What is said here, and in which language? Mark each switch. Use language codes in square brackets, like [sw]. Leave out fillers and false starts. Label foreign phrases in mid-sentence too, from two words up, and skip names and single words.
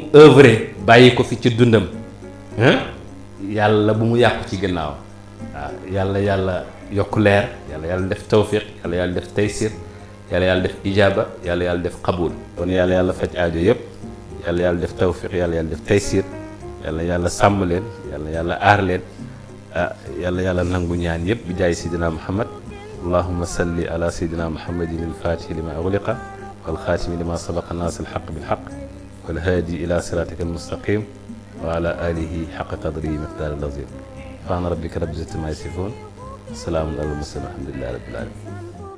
[wo] œuvré bàyyi ko fi ci dundam yàlla bu mu yàqu ci gannaaw waaw yàlla yokk leer yàlla def tawfiq yàlla def taysir yàlla def ijaaba yàlla def qabul kon yàlla faj aajo yëpp yàlla def tawfiq yàlla def taysir yàlla sàmm leen yàlla aar leen yàlla nangu ñaan yëpp bi jaay sidina Muhammad [ar] اللهم صل على سيدنا محمد الفاتح لما أغلق والخاتم لما سبق ناصر الحق بالحق والهادي إلى صراطك المستقيم وعلى آله حق قدره مقدار العظيم سبحان ربك رب العزة عما يصفون سلام على المرسلين والحمد لله رب العالمين